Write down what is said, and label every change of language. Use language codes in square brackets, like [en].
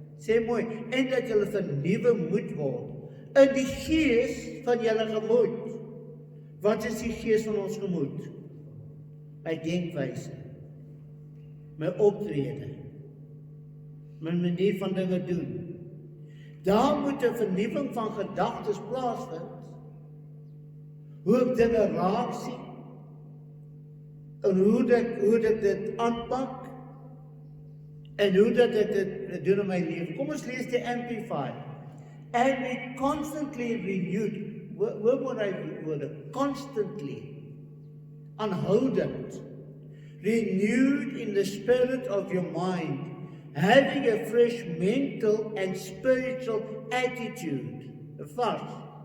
[af] Sê mooi, en dat julle vernuwe moet word in die gees van julle gemoed. Wat is die gees van ons gemoed? My denkwyse, my optrede, my manier van dinge doen. Daar moet 'n vernuwing van gedagtes plaasvind. Hoe ek dinge raak sien, en hoe ek dit aanpak, en hoe dat ek dit doen in my lewe. Kom ons lees die Amplified. [en] And be constantly renewed. [af] Hoe moet hy word? [en] Constantly. [af] Aanhoudend. [en] Renewed in the spirit of your mind. Having a fresh mental and spiritual attitude. Vast.